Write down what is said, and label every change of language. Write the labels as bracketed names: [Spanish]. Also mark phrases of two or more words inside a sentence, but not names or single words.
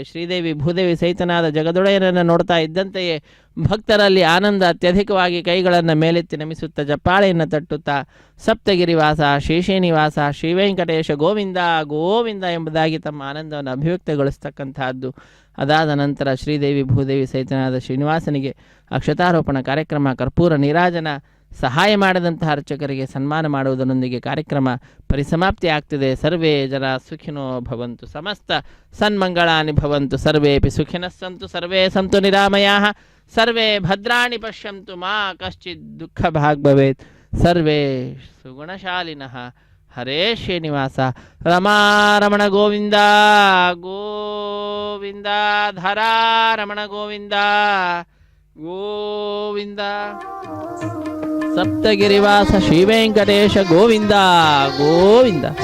[Kannada] ಶ್ರೀದೇವಿ ಭೂದೇವಿ ಸಹಿತನಾದ ಜಗದೊಡೆಯನನ್ನು ನೋಡ್ತಾ ಇದ್ದಂತೆಯೇ ಭಕ್ತರಲ್ಲಿ ಆನಂದ ಅತ್ಯಧಿಕವಾಗಿ ಕೈಗಳನ್ನು ಮೇಲೆತ್ತಿ ನಮಿಸುತ್ತಾ ಜಪ್ಪಾಳೆಯನ್ನು ತಟ್ಟುತ್ತಾ ಸಪ್ತಗಿರಿವಾಸ ಶ್ರೀಶ್ರೀನಿವಾಸ ಶ್ರೀವೆಂಕಟೇಶ ಗೋವಿಂದ ಗೋವಿಂದ ಎಂಬುದಾಗಿ ತಮ್ಮ ಆನಂದವನ್ನು ಅಭಿವ್ಯಕ್ತಗೊಳಿಸ್ತಕ್ಕಂತಹದ್ದು. ಅದಾದ ನಂತರ ಶ್ರೀದೇವಿ ಭೂದೇವಿ ಸಹಿತನಾದ ಶ್ರೀನಿವಾಸನಿಗೆ ಅಕ್ಷತಾರೋಪಣ ಕಾರ್ಯಕ್ರಮ, ಕರ್ಪೂರ ನೀರಾಜನ, ಸಹಾಯ ಮಾಡಿದಂತಹ ಅರ್ಚಕರಿಗೆ ಸನ್ಮಾನ ಮಾಡುವುದರೊಂದಿಗೆ ಕಾರ್ಯಕ್ರಮ ಪರಿಸಮಾಪ್ತಿ ಆಗ್ತಿದೆ. [Sanskrit] सर्वे जन सुखिनो भवन्तु, समस्त सन्मङ्गलानि भवन्तु, सर्वेपि सुखिनः सन्तु, सर्वे सन्तु निरामयाः, सर्वे भद्राणि पश्यन्तु, मा कश्चित् दुःख भाग् भवेत्, सर्वे सुगुणशालिनः. ಹರೇ ಶ್ರೀನಿವಾಸ. ರಮಾರಮಣ ಗೋವಿಂದ ಗೋವಿಂದ, ಧರಾರಮಣ ಗೋವಿಂದ ಗೋವಿಂದ, ಸಪ್ತಗಿರಿವಾಸ ಶ್ರೀವೆಂಕಟೇಶ ಗೋವಿಂದ ಗೋವಿಂದ.